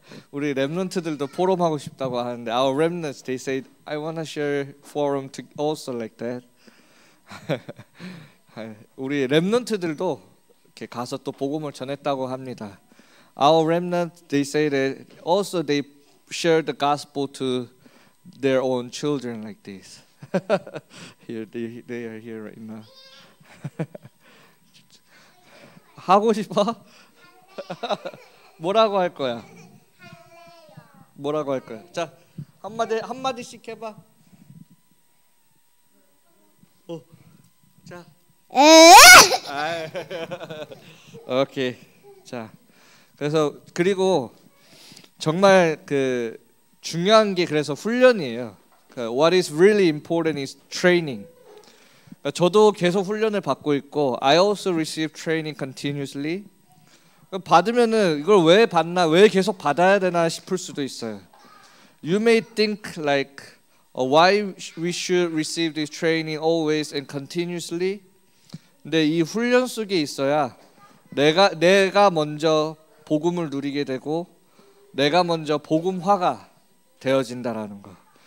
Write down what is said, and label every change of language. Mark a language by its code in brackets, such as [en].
[ko] 우리 렘넌트들도 포럼 하고 싶다고 하는데 [en] our remnants they say I want to share forum to also like that. [ko] 우리 렘넌트들도 이렇게 가서 또 복음을 전했다고 합니다. [en] our remnant, they say that also they share the gospel to their own children like this. Here they are here right now. [ko] 하고 싶어? 뭐라고 할 거야? 뭐라고 할 거야? 자, 한마디씩 해봐. 자. 오케이. 자, 그래서 그리고 정말 그 중요한 게 그래서 훈련이에요. [en] What is really important is training. [ko] 저도 계속 훈련을 받고 있고, [en] I also receive training continuously. [ko] 받으면은 이걸 왜 받나, 왜 계속 받아야 되나 싶을 수도 있어요. [en] You may think like why we should receive this training always and continuously. [ko] 근데 이 훈련 속에 있어야 내가 먼저 복음을 누리게 되고 내가 먼저 복음화가 되어진다라는 거.